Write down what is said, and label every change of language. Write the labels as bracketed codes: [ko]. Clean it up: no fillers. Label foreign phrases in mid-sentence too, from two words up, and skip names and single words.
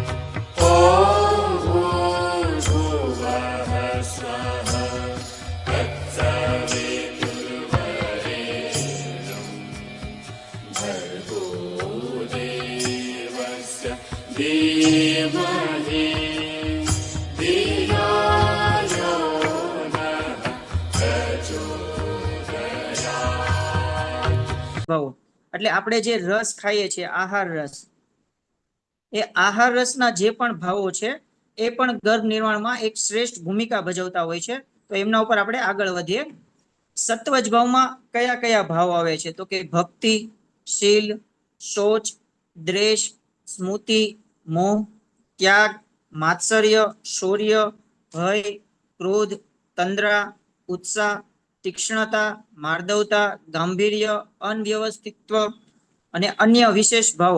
[sa] ॐ भूर्भुवः स्वः तत्सवितुर्वरेण्यं भर्गो देवस्य धीमहि धियो यो नः प्रचोदयात्। [gu] ભાવો એટલે આપણે જે રસ ખાઈએ છીએ આહાર રસ, એ આહાર રસના જે પણ ભાવો છે એ પણ ગર્ભ નિર્માણમાં એક શ્રેષ્ઠ ભૂમિકા ભજવતા હોય છે. તો એમના ઉપર આપણે આગળ વધીએ. સત્વજ ભાવમાં કયા કયા ભાવ આવે છે? તો કે ભક્તિ, શીલ, શોચ, દ્વેષ, સ્મૃતિ, મોહ, ત્યાગ, માત્સર્ય, શૌર્ય, ભય, ક્રોધ, તંદ્રા, ઉત્સાહ, તીક્ષ્ણતા, માર્દવતા, ગાંભીર્ય, અનવ્યવસ્થિતત્વ અને અન્ય વિશેષ ભાવો.